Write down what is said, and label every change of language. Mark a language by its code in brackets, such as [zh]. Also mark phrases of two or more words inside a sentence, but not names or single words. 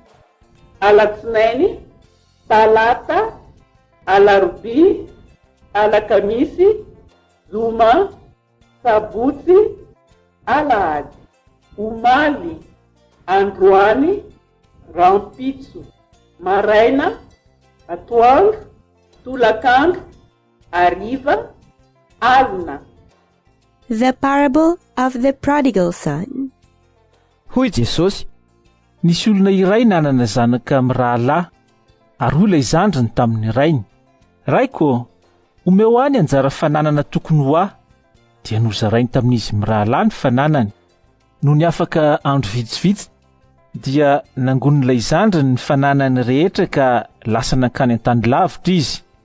[mg] Alatsinainy, talata, alarobia, alakamisy, zoma, sabotsy, alahady, omaly, androany, rampitso, maraina, atoandro, tolakandro, ariva, alina. [en] The parable of the prodigal son. [mg] Hoy Jesosy, nisy olona iray nanana zanaka mirahalahy, ary ola izandriny tamin'ny rainy. Raiko, omeo any anjara fananana tokony ho ahy, dia nozarainy tamin'izy mirahalahy ny fananany. Noho ny afaka andro vitsivitsy, dia nangonon'ilay zandriny ny fananany rehetra ka lasa nankany an-tany lavitra izy.